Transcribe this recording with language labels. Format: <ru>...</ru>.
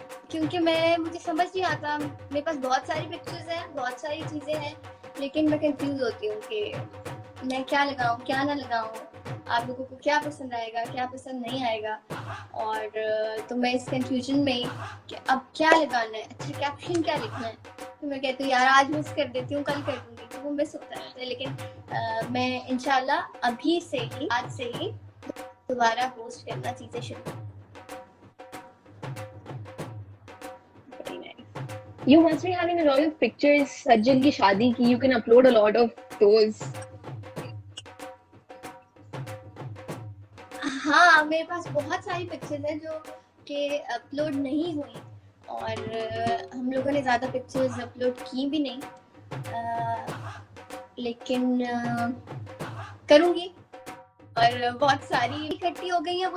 <hi>क्योंकि मुझे समझ नहीं आता, मेरे पास बहुत सारी पिक्चर्स हैं, बहुत सारी चीजें हैं, लेकिन मैं कंफ्यूज होती हूँ कि मैं क्या लगाऊं क्या ना लगाऊं, आप लोगों को क्या पसंद आएगा क्या पसंद नहीं आएगा, और तो मैं इस कंफ्यूजन में ही कि अब क्या लगाना है, अच्छा कैप्शन क्या लिखना है, तो मैं कहती हूँ यार आज मिस कर देती हूँ, कल कर दूंगी, तो वो मिस होता रहता है। लेकिन मैं इंशाल्लाह अभी से ही, आज से ही दोबारा पोस्ट करना चीजें शुरू।</hi> <en>You must be having a lot of pictures</en> <hi>सज्जल की शादी की,</hi> <en>you can upload a lot of those.</en> <hi>हाँ, मेरे पास बहुत सारी पिक्चर्स हैं जो कि अपलोड नहीं हुई, और हम लोगों ने ज़्यादा पिक्चर्स अपलोड की भी नहीं, लेकिन करूँगी, और बहुत सारी इकट्ठी हो गई हैं।</hi>